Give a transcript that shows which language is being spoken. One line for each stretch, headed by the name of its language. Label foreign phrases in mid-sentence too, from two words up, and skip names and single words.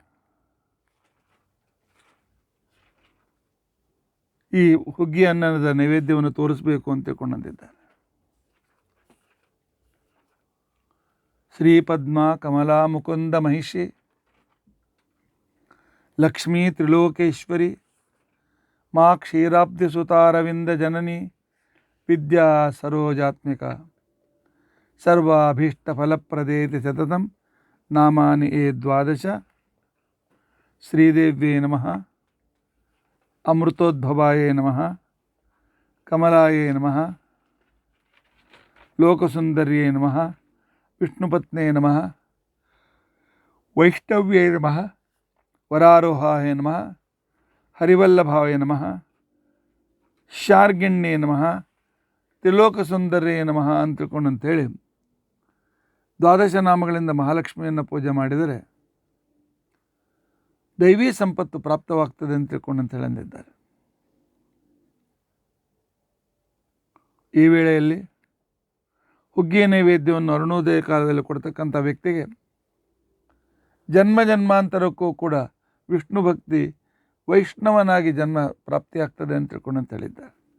Kannada: ಈ ಹುಗ್ಗಿ ಅನ್ನದ ನೈವೇದ್ಯವನ್ನು ತೋರಿಸಬೇಕು ಅಂತ ತಿಳ್ಕೊಂಡಂತಿದ್ದಾರೆ.
Sanskrit: ಶ್ರೀ ಪದ್ಮ ಕಮಲಾ ಮುಕುಂದ ಮಹಿಷಿ ಲಕ್ಷ್ಮೀ ತ್ರಿಲೋಕೇಶ್ವರಿ ಮಾ ಕ್ಷೀರಾಬ್ಧಿ ಸುತಾರವಿಂದ ಜನನಿ ವಿದ್ಯಾ ಸರೋಜಾತ್ಮಿಕ ಸರ್ವಾಭೀಷ್ಟ ಫಲಪ್ರದೇತಿ ಸತತಂ ನಾಮಾನಿ ಏ 12 ಶ್ರೀದೇವ್ಯೇ ನಮಃ ಅಮೃತೋದ್ಭವಾಯೇ ನಮಃ ಕಮಲಾಯೇ ನಮಃ ಲೋಕಸುಂದರ್ಯೇ ನಮಃ ವಿಷ್ಣುಪತ್ನೇ ನಮಃ ವೈಷ್ಣವ್ಯೇ ನಮಃ ವರಾರೋಹಾಯ ನಮಃ ಹರಿವಲ್ಲಭಾಯ ನಮಃ ಶಾರ್ಗಿಣ್ಯೇ ನಮಃ ತ್ರಿಲೋಕಸುಂದರ್ಯೇ ನಮಃ
Kannada: ಅಂತ ತಿಳ್ಕೊಂಡು ಅಂಥೇಳಿ 12 ನಾಮಗಳಿಂದ ಮಹಾಲಕ್ಷ್ಮಿಯನ್ನು ಪೂಜೆ ಮಾಡಿದರೆ ದೈವೀ ಸಂಪತ್ತು ಪ್ರಾಪ್ತವಾಗ್ತದೆ ಅಂತ ತಿಳ್ಕೊಂಡು ಅಂತೇಳಿ ಅಂದಿದ್ದಾರೆ. ಈ ವೇಳೆಯಲ್ಲಿ ಹುಗ್ಗಿಯ ನೈವೇದ್ಯವನ್ನು ಅರುಣೋದಯ ಕಾಲದಲ್ಲಿ ಕೊಡ್ತಕ್ಕಂಥ ವ್ಯಕ್ತಿಗೆ ಜನ್ಮ ಜನ್ಮಾಂತರಕ್ಕೂ ಕೂಡ ವಿಷ್ಣು ಭಕ್ತಿ ವೈಷ್ಣವನಾಗಿ ಜನ್ಮ ಪ್ರಾಪ್ತಿಯಾಗ್ತದೆ ಅಂತ ತಿಳ್ಕೊಂಡು ಅಂತ ಹೇಳಿದ್ದಾರೆ.